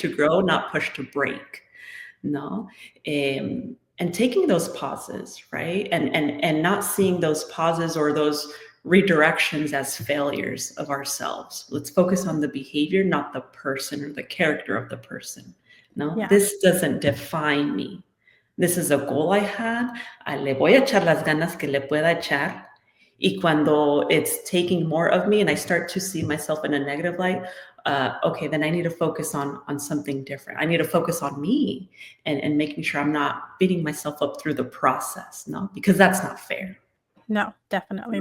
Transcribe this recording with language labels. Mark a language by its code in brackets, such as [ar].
[en] to grow, not push to break. No, and taking those pauses, right, and not seeing those pauses or those redirections as failures of ourselves. Let's focus on the behavior, not the person or the character of the person. No, Yeah, this doesn't define me. This is a goal I had. [es] Le voy a echar las ganas que le pueda echar. Y cuando [en] it's taking more of me and I start to see myself in a negative light, okay, then I need to focus on something different. I need to focus on me and making sure I'm not beating myself up through the process, no, because that's not fair. no, definitely